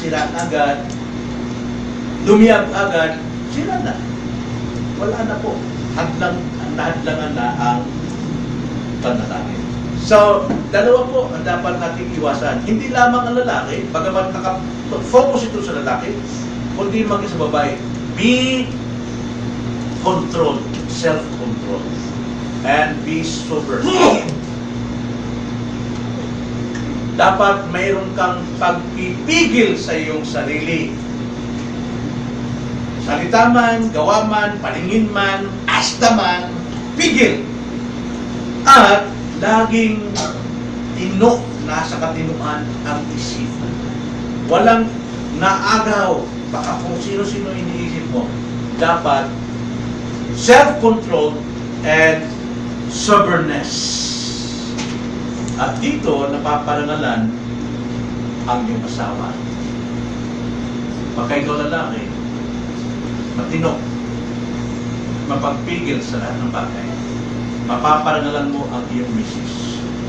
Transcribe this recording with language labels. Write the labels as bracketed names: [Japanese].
[Filipino] Sira agad, lumiyag agad, sira na. Wala na po. Nahadlangan na ang panalangin. So, dalawa po ang dapat nating iwasan. Hindi lamang ang lalaki, bagaman focus ito sa lalaki, kundi maging sa babae. [English] Be controlled, self-control, and be sober. [Filipino] Dapat mayroon kang pagpipigil sa iyong sarili. Salita man, gawa man, paningin man, asta man, pigil. At laging nasa katinuan ang isipan. Walang naagaw, baka kung sino-sino iniisip mo. [English] Dapat self-control and soberness. [Filipino] At dito, napaparangalan ang iyong asawa. Baka ikaw lalaki, matino, mapagpigil sa lahat ng bagay. Mapaparangalan mo ang iyong misis.